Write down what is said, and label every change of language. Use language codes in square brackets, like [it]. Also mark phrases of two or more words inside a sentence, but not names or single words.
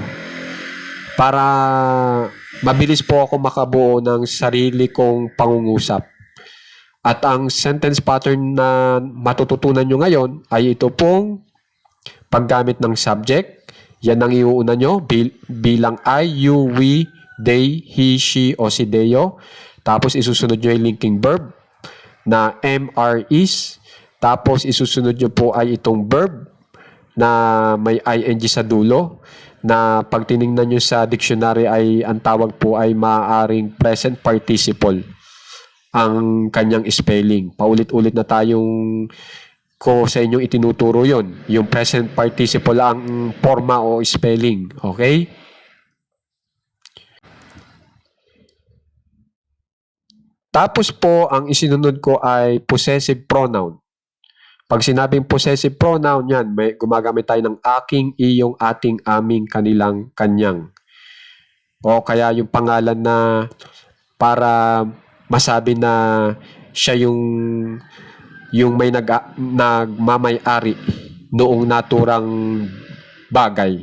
[tl] Para mabilis po ako makabuo ng sarili kong pangungusap. At ang [en] sentence pattern [tl] na matututunan nyo ngayon ay ito pong paggamit ng subject. Yan ang iuuna nyo bilang [en] I, you, we, they, he, she, [tl] o si Deo. Tapos isusunod nyo yung [en] linking verb [tl] na [en] MR is. [tl] Tapos isusunod nyo po ay itong verb na may ing sa dulo. Na pag tinignan nyo sa dictionary ay ang tawag po ay maaaring [en] present participle [tl] ang kanyang spelling. Paulit-ulit na tayong ko sa inyong itinuturo yon. Yung [en] present participle [tl] ang forma o spelling. Okay? Tapos po, ang isinunod ko ay [en] possessive pronoun. [tl] Pag sinabing [en] possessive pronoun, [tl] yan, gumagamit tayo ng aking, iyong, ating, aming, kanilang, kanyang. O kaya yung pangalan na para masabi na siya yung may nagmamay-ari noong naturang bagay.